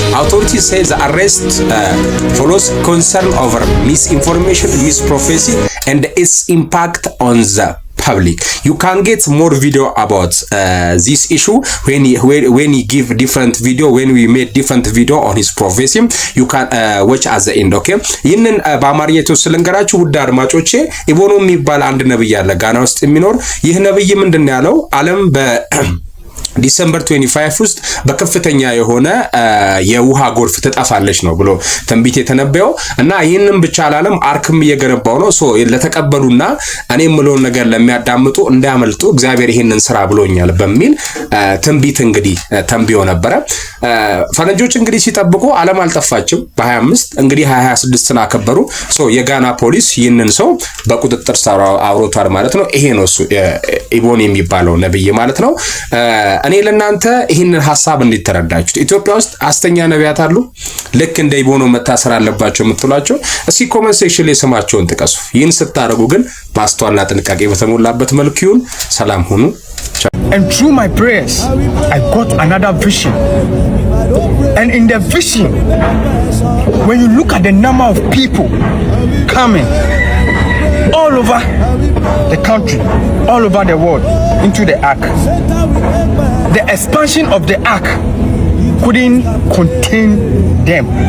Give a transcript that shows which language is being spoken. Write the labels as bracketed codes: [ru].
[en] Authorities say the arrest follows concern over misinformation, misprophecy and its impact on the public. You can get more video about this issue when he give different video, when we made different video on his prophecy. You can watch at the end. [am] Okay, ይህንን በአማርኛ ተወስለንገራችሁ ውድ አድማጮቼ። ኢቦኖ የሚባል አንድ ነብይ አለ ጋና ውስጥ የሚኖር። ይህ ነብይ ምንድነው ያለው? ዓለም ዲሰምበር 25 ውስጥ በከፍተኛ የሆነ የውሃ ጎርፍ ትጠፋለች ነው ብሎ ትንቢት የተነበየው እና ይህንን ብቻ አላለም፣ አርክም እየገነባው ነው። ሶ ለተቀበሉና እኔ የምለውን ነገር ለሚያዳምጡ እንዳያመልጡ እግዚአብሔር ይሄንን ስራ ብሎኛል በሚል ትንቢት እንግዲህ ተንብዮ ነበረ። ፈረንጆች እንግዲህ ሲጠብቁ ዓለም አልጠፋችም። በ25 እንግዲህ 2026ን አከበሩ። ሶ የጋና ፖሊስ ይህንን ሰው በቁጥጥር ስር አውሮቷል ማለት ነው። ይሄ ነው እሱ ኢቦኒ የሚባለው ነብይ ማለት ነው። እኔ ለናንተ ይህንን ሐሳብ እንድትረዳችሁት ኢትዮጵያ ውስጥ አስተኛ ነቢያት አሉ ልክ እንደ ኢቦኖ መታሰር አለባቸው የምትሏቸው እስኪ ኮሜንት ሴክሽን ላይ ስማቸውን ጥቀሱ። ይህን ስታደርጉ ግን ማስተዋልና ጥንቃቄ በተሞላበት መልኩ ይሁን። ሰላም ሁኑ። [en] And through my prayers, I got another vision. And in the vision, when you look at the number of people coming all over the country, all over the world into the ark, the expansion of the ark couldn't contain them.